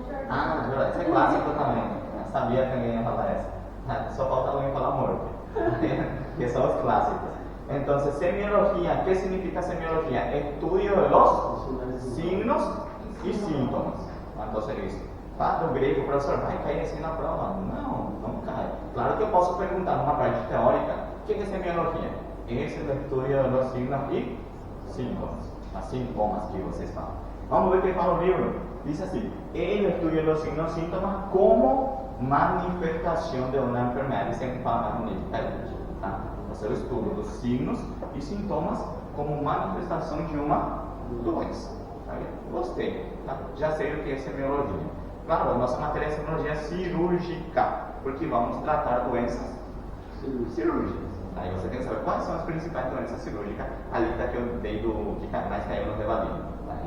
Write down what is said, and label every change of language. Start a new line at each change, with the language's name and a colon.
Portuguese: Ah, essa é clássica também. Eu sabia que alguém ia falar essa. Só falta alguém falar morte. Que são os clássicos.
Spanish: Então, semiología, ¿qué significa semiología? Estudio de los signos y síntomas. Entonces,
Portuguese: isso. Do grego, professor, vai cair assim na prova? Não, não cai. Claro que eu posso perguntar numa parte teórica, o que é semiologia? Esse é o estudio dos signos e síntomas. As sintomas que vocês falam. Vamos ver o que fala o livro. Diz assim:
Spanish: el estudio de los signos y síntomas como manifestación de una enfermedad.
Portuguese: E sempre fala mais bonito, tá? Você o estudo dos signos e sintomas como manifestação de uma doença. Tá? Gostei, tá? Já sei o que é semiologia. Claro, a nossa matéria é semiologia cirúrgica, porque vamos tratar doenças cirúrgicas. Aí você tem que saber quais são as principais doenças cirúrgicas. A lista que eu dei do que mais caiu no Revalino. Tá?